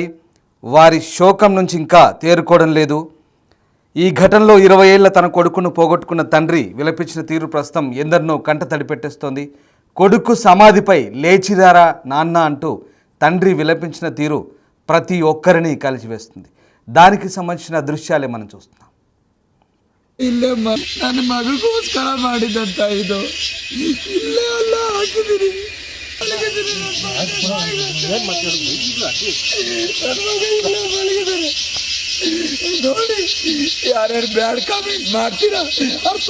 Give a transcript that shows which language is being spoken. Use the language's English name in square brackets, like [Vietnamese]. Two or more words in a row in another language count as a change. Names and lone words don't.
[Telugu] వారి శోకం నుంచి ఇంకా తేరుకోవడం లేదు. ఈ ఘటనలో 20 ఏళ్ల తన కొడుకును పోగొట్టుకున్న తండ్రి విలపించిన తీరు ప్రస్తుతం ఎందరినో కంట తడిపెట్టేస్తోంది. కొడుకు సమాధిపై లేచిరారా నాన్న అంటూ తండ్రి విలపించిన తీరు ప్రతి ఒక్కరిని కలిసివేస్తుంది. దానికి [Kannada] ಸಂಬಂಧಿಸಿದ ದೃಶ್ಯಾಲೇ [Telugu] మనం చూస్తున్నాం. [Kannada] ಇಲ್ಲೇ ನನ್ನ ಮಗಳಿಗೋಸ್ಕರ ಮಾಡಿದಂತ ಇದು ಇಲ್ಲೇ ಅಲ್ಲ ಹಾಕಿದಿರಿ ನೋಡಿ ಯಾರ್ಯಾರು ಬ್ಯಾಡ್ ಕಾಮೆಂಟ್ ಮಾಡ್ತೀರಾ ಅರ್ಥ.